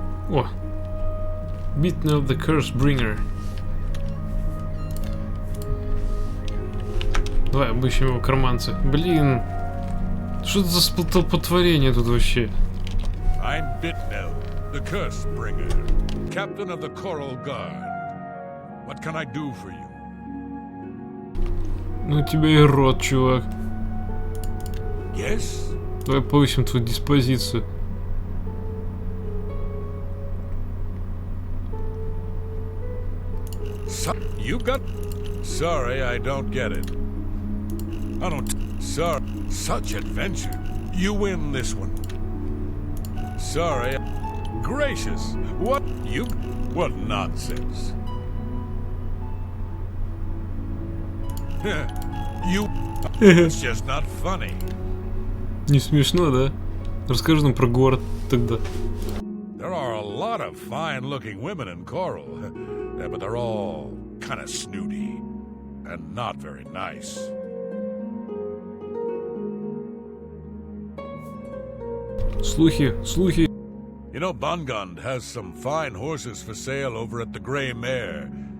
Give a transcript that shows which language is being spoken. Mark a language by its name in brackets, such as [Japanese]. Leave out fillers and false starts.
[Russian] О. Bitnell the Curse Bringer. Давай обыщем его карманцы. Блин. Что это за столпотворение тут вообще? [English] I'm Bitnell, the Curse Bringer, captain of the Coral Guard. What can I do for you? [Russian] Ну у тебя и рот, чувак. [English] Yes? [Russian] Давай повысим твою диспозицию. [English] You got... Sorry, I don't get it. I don't... Sorry. Such adventure. You win this one. Sorry. Gracious. What? You... What nonsense. You... It's just not funny. [Russian] Не смешно, да? Расскажи нам про город тогда. [English] There are a lot of fine-looking women in Coral, but they're all kind of snooty and not very nice. [Russian] Слухи, слухи. [English] You know, Bongond has some fine horses for sale over at the Grey Mare.